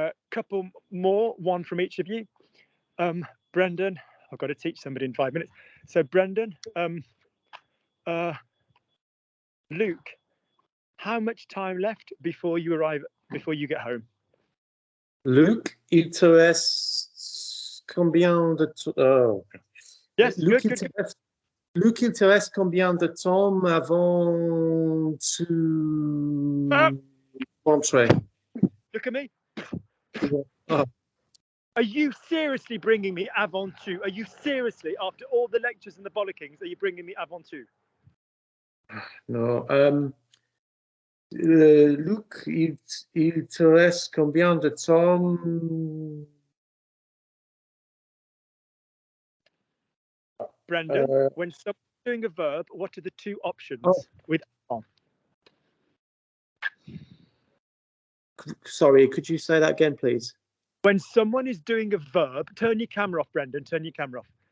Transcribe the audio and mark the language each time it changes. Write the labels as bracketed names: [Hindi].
[English] Couple more, one from each of you. Brendan, I've got to teach somebody in 5 minutes. So Brendan, Luke, how much time left before you get home? [French] Luc, il te reste combien de temps? Oh. [English] Yes, Luc, good. [French] Luc, il te reste combien de temps avant [English] tu Entree. Look at me. Oh, Are you seriously bringing me avant two? Are you seriously, after all the lectures and the bollockings, are you bringing me avant two? no. [French] Luc, il te reste combien de temps? [English] Brendan, when someone's doing a verb, what are the two options with avant? Sorry, could you say that again, please? When someone is doing a verb, turn your camera off, Brendan. Turn your camera off.